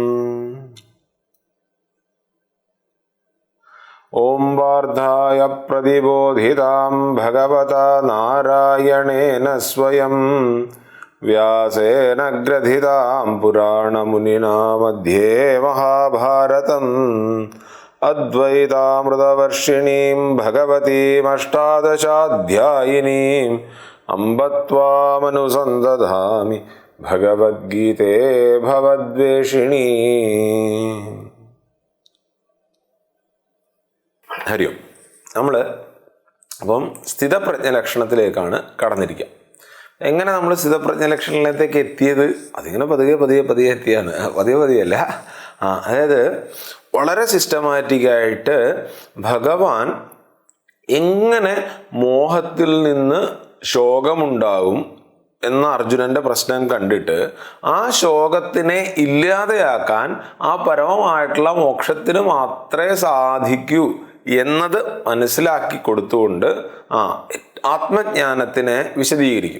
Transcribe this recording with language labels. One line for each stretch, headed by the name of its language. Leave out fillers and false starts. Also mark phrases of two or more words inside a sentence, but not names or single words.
Sanskrit: ओम वार्धाय प्रतिबोधितां भगवता नारायणेन स्वयं व्यासेन ग्रथितां पुराणमुनिना मध्ये महाभारतम् अद्वैतामृतवर्षिणीं भगवतीमष्टादशाध्यायिनीम् अम्ब त्वामनुसन्दधामि भगवद्गीते भवद्वेषिणी. ഹരി ഓം.
Malayalam: നമ്മൾ അപ്പം സ്ഥിതപ്രജ്ഞ ലക്ഷണത്തിലേക്കാണ് കടന്നിരിക്കുക. എങ്ങനെ നമ്മൾ സ്ഥിതപ്രജ്ഞ ലക്ഷണത്തിലേക്ക് എത്തിയത്? അതിങ്ങനെ പതിയെ പതിയെ പതിയെ എത്തിയാണ്, പതിയല്ല. അതായത് വളരെ സിസ്റ്റമാറ്റിക്കായിട്ട് ഭഗവാൻ എങ്ങനെ മോഹത്തിൽ നിന്ന് ശോകമുണ്ടാകും എന്ന അർജുനന്റെ പ്രശ്നം കണ്ടിട്ട് ആ ശോകത്തിനെ ഇല്ലാതെയാക്കാൻ ആ പരമമായിട്ടുള്ള മോക്ഷത്തിന് മാത്രമേ സാധിക്കൂ എന്നത് മനസ്സിലാക്കി കൊടുത്തുകൊണ്ട് ആത്മജ്ഞാനത്തിനെ വിശദീകരിക്കും.